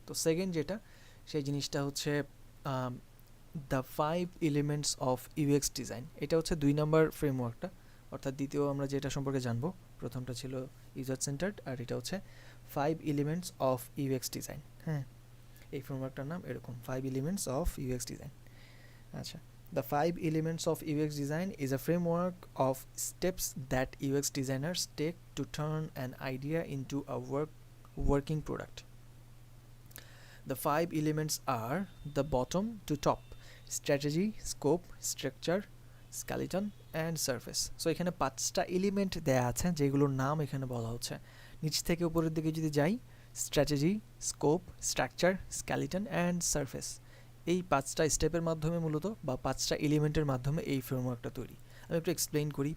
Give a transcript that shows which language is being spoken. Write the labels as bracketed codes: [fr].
[bn] তো সেকেন্ড যেটা, সেই জিনিসটা হচ্ছে the 5 elements of UX design. এটা হচ্ছে 2 নম্বর ফ্রেমওয়ার্কটা, অর্থাৎ দ্বিতীয় আমরা যেটা সম্পর্কে জানবো, প্রথমটা ছিল ইউজার সেন্টার্ড, আর এটা হচ্ছে 5 এলিমেন্টস অফ ইউএক্স ডিজাইন। হ্যাঁ, এই ফ্রেমওয়ার্কটার নাম এরকম, 5 এলিমেন্টস অফ ইউএক্স ডিজাইন। [en] আচ্ছা, the 5 elements of UX design is a framework of steps that UX designers take to turn an idea into a working product. The 5 elements are the bottom to top: strategy, scope, structure, skeleton and surface. [bn] So এখানে 5টা element দেয়া আছে যেগুলোর নাম এখানে বলা হচ্ছে। নিচ থেকে উপরের দিকে যদি যাই, strategy, scope, structure, skeleton and surface, এই 5টা স্টেপের মাধ্যমে মূলত বা 5টা এলিমেন্টের মাধ্যমে এই ফ্রেমওয়ার্কটা তৈরি। আমি একটু এক্সপ্লেইন করি।